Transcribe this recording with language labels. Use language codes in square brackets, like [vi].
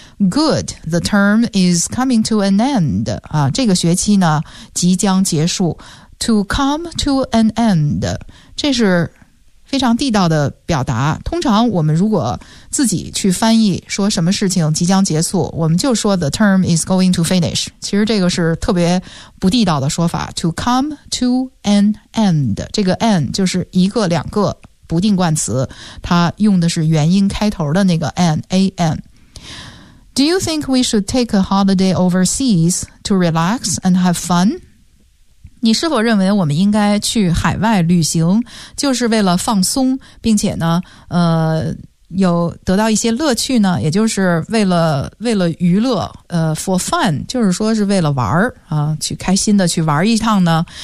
[en] Good, the term is coming to an end. [zh] 啊，这个学期呢即将结束。 [en] To come to an end， [zh] 这是非常地道的表达。通常我们如果自己去翻译说什么事情即将结束，我们就说 [en] the term is going to finish。 [zh] 其实这个是特别不地道的说法。 [en] To come to an end， [zh] 这个 an 就是一个两个不定冠词，它用的是元音开头的那个 an a n。 [en] Do you think we should take a holiday overseas to relax and have fun? [zh] 你是否认为我们应该去海外旅行，就是为了放松，并且呢，有得到一些乐趣呢？也就是为了娱乐， [en] for fun， [zh] 就是说是为了玩儿啊，去开心的去玩一趟呢？